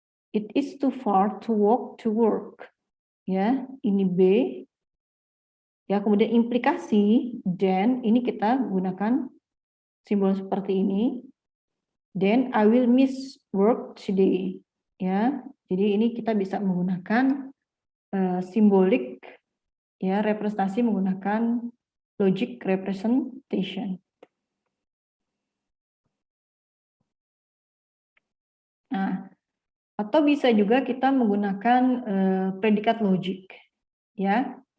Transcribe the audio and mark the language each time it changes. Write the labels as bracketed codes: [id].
[en] It is too far to walk to work. [id] Ya, ini B. Ya, kemudian implikasi then ini kita gunakan simbol seperti ini. [en] Then I will miss work today. [id] Ya, jadi ini kita bisa menggunakan simbolik ya representasi menggunakan logic representation. Nah, atau bisa juga kita menggunakan predikat logic ya.